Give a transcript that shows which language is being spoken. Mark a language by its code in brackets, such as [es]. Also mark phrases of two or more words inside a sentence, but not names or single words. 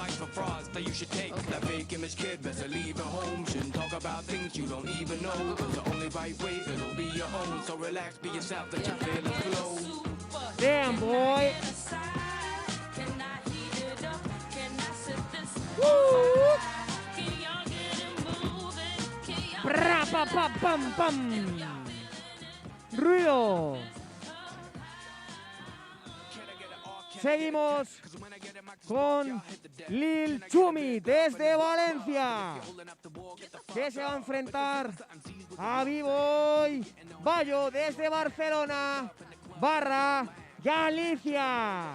[en] Damn, boy. Pra, pa, pa, pam, pam. [es] Ruido. Seguimos con Lil Chumi desde Valencia, que se va a enfrentar a B-Boy Bayo desde Barcelona / Galicia.